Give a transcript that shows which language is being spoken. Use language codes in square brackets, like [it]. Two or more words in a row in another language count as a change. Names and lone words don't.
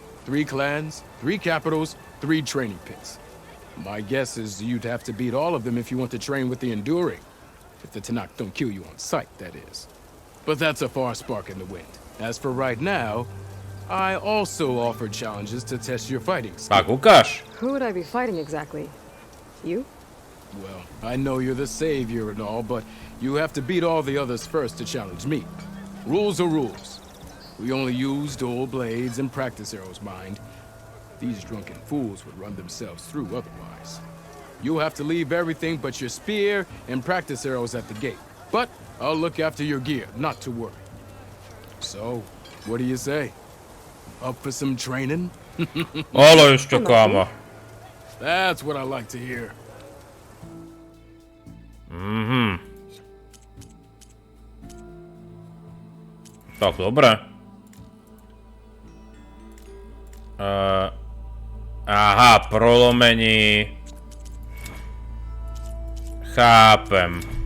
[en] 3 clans, 3 capitals, 3 training pits. My guess is you'd have to beat all of them if you want to train with the Enduring. If the Tenakth don't kill you on sight, that is. But that's a far spark in the wind. As for right now, I also offer challenges to test your fighting skills. [sk] Tak, ukáž. [en] Who would I be fighting exactly? You? Well, I know you're the savior and all, but you have to beat all the others first to challenge me. Rules are rules. We only use dual blades and practice arrows, mind. These drunken fools would run themselves through otherwise. You'll have to leave everything but your spear and practice arrows at the gate. But I'll look after your gear, not to worry. So, what do you say? Up for some training? [sk] Ale ešte, kámo. [en] That's what I like to hear. [sk] Tak, dobre. Aha, prolomení. Chápem.